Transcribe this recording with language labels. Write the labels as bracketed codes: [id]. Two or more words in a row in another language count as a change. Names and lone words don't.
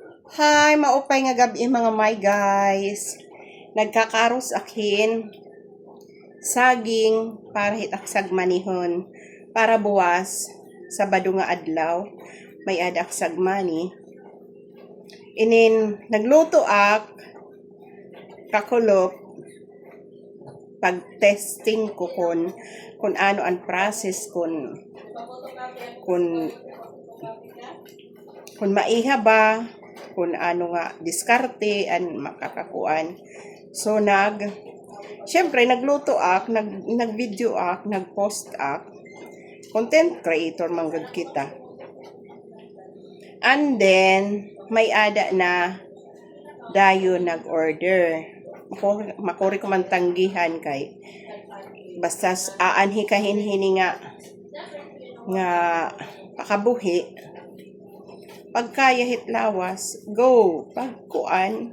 [war] Hi, maupay nga gabi mga my guys. Nagkakaros akin saging para hitaksag manihon. Para buwas Sabado nga adlaw may adak sagmani. Inin nagluto ak kakulop pag-testing ko kung ano ang process kung maiha ba, kung ano nga diskarte an makakakuan. So syempre nagluto ak, nag-video ak, nag-post ak. [en] Content creator [war] manggod kita. [en] And then [war] may ada na dayo nag-order. Makuri ko man tanggihan kay basta aanhi kahinhini nga pakabuhi. Pagkaya hitlawas, go, pagkuan.